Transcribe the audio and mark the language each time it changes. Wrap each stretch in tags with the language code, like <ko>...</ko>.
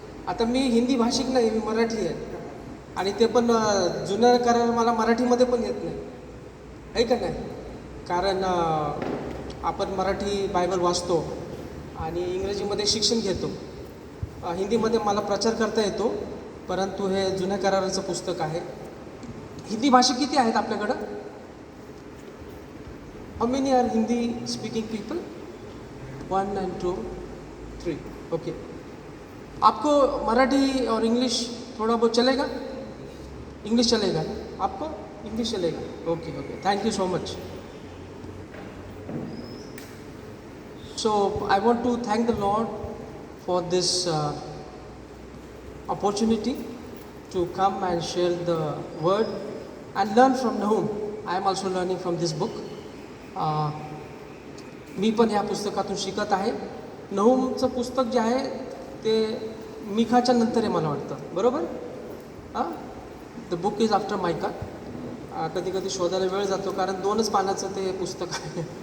<mr>आता मी हिंदी भाषिक नाही, मी मराठी आहे. आणि ते पण जुन्या करार मला मराठीमध्ये पण येत नाही, आहे का नाही? कारण आपण मराठी बायबल वाचतो आणि इंग्रजीमध्ये शिक्षण घेतो. हिंदीमध्ये मला प्रचार करता येतो, परंतु हे जुन्या कराराचं पुस्तक आहे. हिंदी भाषिक किती आहेत आपल्याकडं?</mr> <en>How many are Hindi speaking people? 1 and 2 3. Okay.</en> <hi>आपको मराठी और इंग्लिश थोड़ा बहुत चलेगा? इंग्लिश चलेगा आपको? इंग्लिश चलेगा?</hi> <en>Okay okay, thank you so much. So I want to thank the Lord for this opportunity to come and share the word and learn from Nahum. I am also learning from this book.</en> <mr>मी पण ह्या पुस्तकातून शिकत आहे. नहूमचं पुस्तक जे आहे ते मिखाच्या नंतर आहे मला वाटतं, बरोबर?</mr> <en>The book is after मायका.</en> <mr>कधी कधी शोधायला वेळ जातो, कारण 2च पानाचं ते पुस्तक आहे.</mr>